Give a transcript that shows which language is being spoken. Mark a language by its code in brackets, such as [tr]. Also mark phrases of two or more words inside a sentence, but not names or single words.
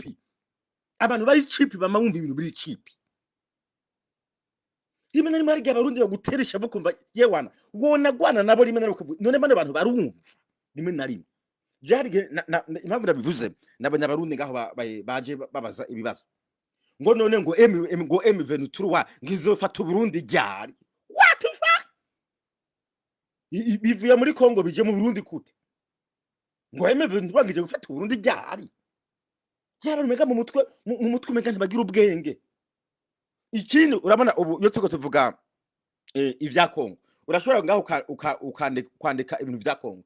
[rn] Abantu bari cheap bamwumva ibintu biri cheap. Rimwe na rimwe hari abarundi baguteresha bukumva yewana wona gwana nabo rimwe na rimwe none bane abantu barumva rimwe na rimwe. Jari impamvu ndabivuze nabanya abarundi ngaho baje babaza ibibazo. Ngo none ngo M23 ngizofata Burundi ryari. [en] What the fuck? [rn] Bivuye muri Kongo bije mu Burundi kute? Ngo M23 ngije gufata Burundi ryari. Cyaba rumega mu mutwe umega ntibagira ubwenge. Ikindi urabona ubu yo tuko tuvuga ivya Kongo. Urashobora ngaho kwandika ibintu vya Kongo.